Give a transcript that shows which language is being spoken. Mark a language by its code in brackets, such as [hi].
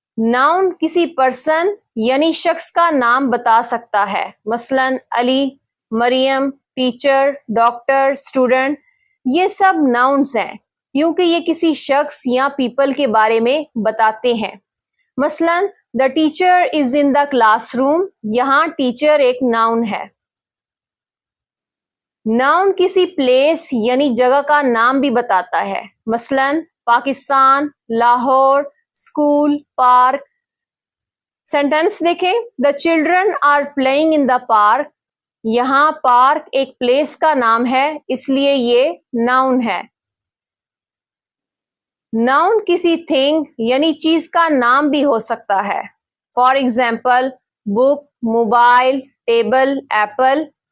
[ur] Noun کسی person یعنی شخص کا نام بتا سکتا ہے. مثلاً علی، مریم، ٹیچر، ڈاکٹر، اسٹوڈنٹ. یہ سب ناؤنس ہیں کیونکہ یہ کسی شخص یا پیپل کے بارے میں بتاتے ہیں. مثلاً [en] the teacher is in the classroom. [ur] یہاں ٹیچر ایک ناؤن ہے. ناؤن کسی پلیس یعنی جگہ کا نام بھی بتاتا ہے. مثلاً Pakistan, Lahore, school, park. Sentence دیکھیں [en] the children are playing in the park. [ur] یہاں پارک ایک پلیس کا نام ہے اس لیے یہ ناؤن ہے. ناؤن کسی تھنگ یعنی چیز کا نام بھی ہو سکتا ہے. For example book, mobile, table, apple.